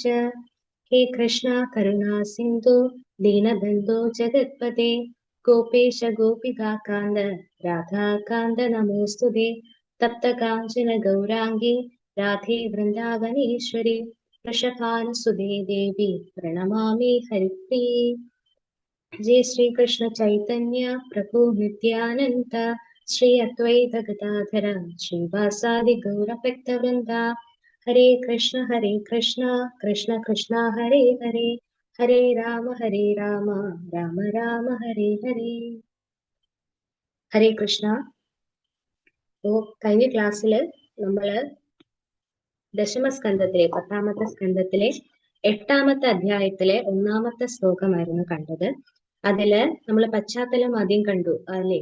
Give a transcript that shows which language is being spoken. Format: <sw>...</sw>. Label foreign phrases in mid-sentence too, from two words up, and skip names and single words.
<sa>ഹേ കൃഷ്ണ കരുണാ സിന്ധു ദീനബന്ധോ ജഗത്പദേ ഗോപേശ ഗോപികാകാന്ത രാധാകാന്ത നമോസ്തുതേ. തപ്തകാഞ്ചന ഗൗരാംഗി രാധേ വൃന്ദാവനേശ്വരി വൃഷഭാനുസുതേ ദേവി പ്രണമാമി ഹരിപ്രിയേ. जय श्री कृष्ण चैतन्य प्रभु नित्यानंद श्री अद्वैत गदाधर श्रीवासादि गौर भक्तवृंदा. हरे कृष्ण कृष्ण कृष्ण हरे हरे हरे राम राम राम हरे हरे.</sa> <ml>ഹരേ കൃഷ്ണ. കഴിഞ്ഞ ക്ലാസ്സില് നമ്മള് ദശമസ്കന്ധത്തിലെ 10ാമത്തെ സ്കന്ധത്തിലെ 8ാമത്തെ അധ്യായത്തിലെ 1ാമത്തെ ശ്ലോകമായിരുന്നു കണ്ടത്. അതില് നമ്മൾ പശ്ചാത്തലം ആദ്യം കണ്ടു അല്ലെ.</ml>